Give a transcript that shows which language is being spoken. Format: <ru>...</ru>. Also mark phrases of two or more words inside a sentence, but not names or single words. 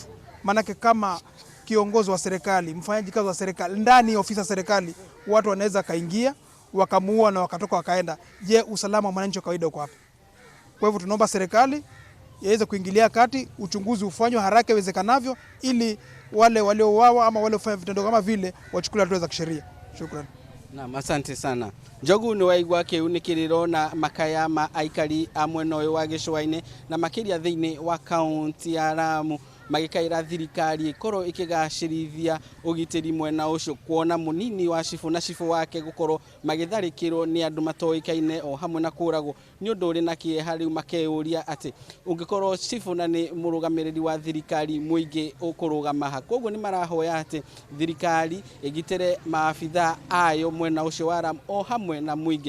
<sw>Manake kama kiongozi wa serikali, mfanyaji kazi wa serikali, ndani ya ofisi ya serikali, watu wanaweza kaingia wakamuua na wakatoka wakaenda. Je, usalama wa mwananchi wa kawaida uko wapi? Kwa hivyo tunaomba serikali iweze kuingilia kati, uchunguzi ufanywe haraka iwezekanavyo, ili wale waliouawa ama wale wafanya vitendo kama vile wachukuliwe hatua za kisheria. Shukrani. Naam, asante sana.</sw> <ki>Njogu ni waigwa kiunikiriro na makaya ma aikari amwena uyu wa gicua-ini na makiria thiini wa kaunti ya Lamu magikaira thirikari ikorwo ikigacirithia ugitiri mwena ucio, kuona munini wa cifu na cifu wake gukorwo magitharikirwo ni andu matoikaine o hamwe na kuragwo ni undu uri na kieha riu makeuria ati ungikorwo cifu na ni murugamiriri wa thirikari muingi ukurugama ha, koguo ni marahoya ati thirikari igitere maafitha ayo mwena ucio wa Lamu o hamwe na muingi.</ki>